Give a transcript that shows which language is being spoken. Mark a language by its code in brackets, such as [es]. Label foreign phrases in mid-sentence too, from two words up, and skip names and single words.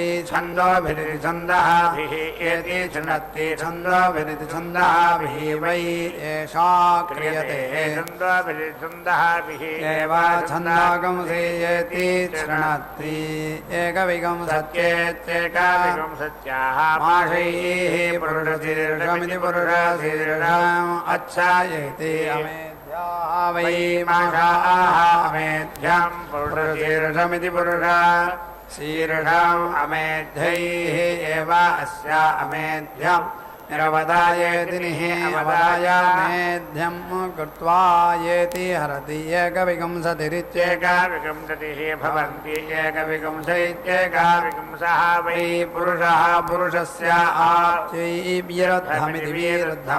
[sa] ఛందోభిరితి ఛందః ఏతి ఛృణత్తి ఛందోభిరితి ఛందః వై ఏషా క్రియతే ఛందోభిరితి ఛందః ఏవ ఛందాగంసి ఏతి ఛృణత్తి ఏకవిగం సత్యేత్యేకవిగం సత్యాః మాషైః పురుషశీర్షమితి పురుషశీర్షం అచ్ఛాయేతి అమేధ్యాః వై మాషాః అమేధ్యం పురుషశీర్షమితి పురుషశీర్షం అమేధ్యైః ఏవ అస్య అమేధ్యం निरवदायेति अवदायामेध्यं कृत्वा येति हरति एकविकंसतिरित्येकविकंसतिः भवन्ति एकविकंसैत्येकविकंसः वै पुरुषः पुरुषस्य आप्यैर्विरुद्धमिति विरुद्धं